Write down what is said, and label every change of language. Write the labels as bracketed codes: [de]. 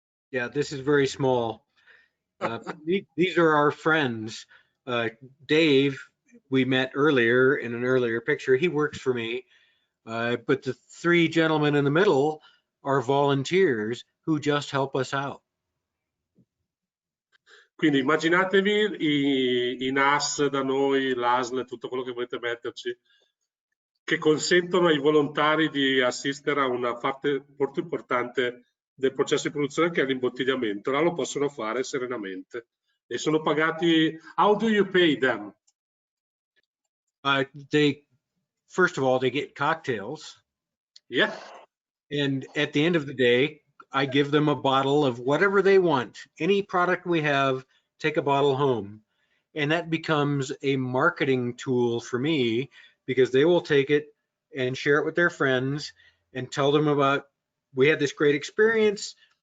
[en] Yeah, this is very small. These are our friends. Dave, we met earlier in an earlier picture. He works for me. But the three gentlemen in the middle are volunteers who just help us out. [it] Quindi immaginatevi i NAS da noi, l'ASL, tutto quello che volete metterci, che consentono ai volontari di assistere a una parte molto importante del processo di produzione che è l'imbottigliamento. Là lo possono fare serenamente e sono pagati. [en] How do you pay them? First of all, they get cocktails. Yeah. And at the end of the day, I give them a bottle of whatever they want. Any product we have, take a bottle home. And that becomes a marketing tool for me because they will take it and share it with their friends and tell them about, we had this great experience.